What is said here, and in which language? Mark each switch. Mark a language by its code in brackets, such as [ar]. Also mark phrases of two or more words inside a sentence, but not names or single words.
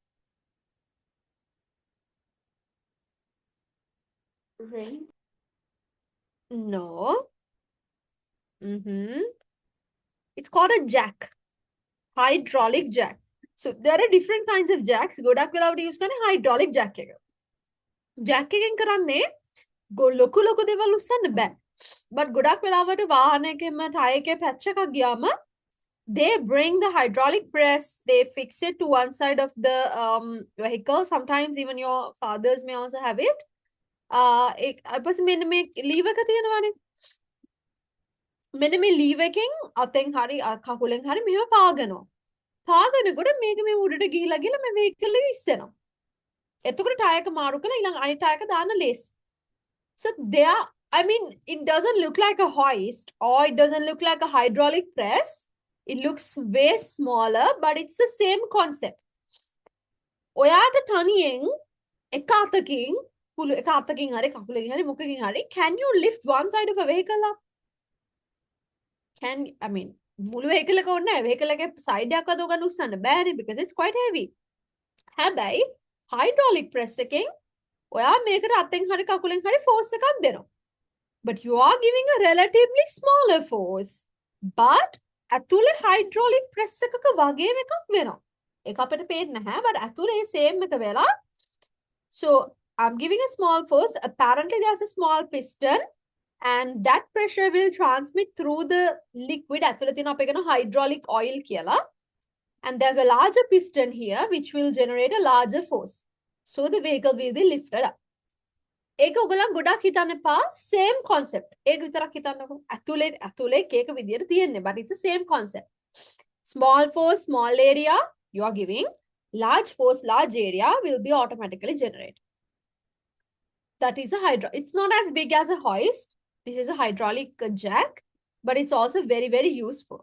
[en] Ring? No. Mm-hmm. It's called a jack. Hydraulic jack. So there are different kinds of jacks. Godak will use hydraulic jack. [si] Jack කරන්නේ ලොකු ලොකු දේවල් උස්සන්න බෑ. [en] But [si] ගොඩක් වෙලාවට වාහනයකම ටයර් එකේ පැච් එකක් ගියාම [en] they bring the hydraulic press, they fix it to one side of the vehicle. Sometimes even your fathers may also have it. [si] ඊපස්සේ මෙන්න මේ ලීව් එක තියෙනවානේ. මෙන්න මේ ලීව් එකෙන් අතෙන් හරි කකුලෙන් හරි මෙහෙම පාගනවා. පාගනකොට මේක මේ උඩට ගිහිලා ගිහලා මේ vehicle එක ඉස්සෙනවා. එතකොට ටයර් එක මාරු කරලා ඊළඟ අනිත් ටයර් එක දාන්න ලේසි. [en] So there, I mean, it doesn't look like a hoist or it doesn't look like a hydraulic press. It looks way smaller, but it's the same concept. [si] ඔයාට තනියෙන් එක අතකින් පුළු එක අතකින් හරි කකුලකින් හරි මොකකින් හරි [en] can you lift one side of a vehicle up? I mean, [si] මුළු vehicle එක ඕනේ නැහැ. vehicle එකේ side එකක් අත උගන්න උස්සන්න බෑනේ [en] because it's quite heavy. [si] හැබැයි [en] hydraulic press [si] එකෙන් ඔයා මේකට අතෙන් හරි කකුලෙන් හරි force එකක් දෙනවා. [en] But you are giving a relatively smaller force. [si] But ඇතුලේ [en] hydraulic press [si] එකක වගේම එකක් වෙනවා. ඒක අපිට පේන්නේ නැහැ. But ඇතුලේ same එක වෙලා. [en] So I'm giving a small force. Apparently there's a small piston. And that pressure will transmit through the liquid. [si] ඇතුලේ තියෙන අපේ කියන [en] hydraulic oil [si] කියලා. [en] And there's a larger piston here which will generate a larger force. So the vehicle will be lifted up. [si] ඒක ඔයගොල්ලන් ගොඩක් හිතන්න එපා [en] same concept. [si] ඒක විතරක් හිතන්නකෝ. ඇතුලේ එක විදියට තියෙන්නේ [en] but it's the same concept. Small force, small area you are giving. Large force, large area will be automatically generated. That is a it's not as big as a hoist. This is a hydraulic jack, but it's also very, very useful.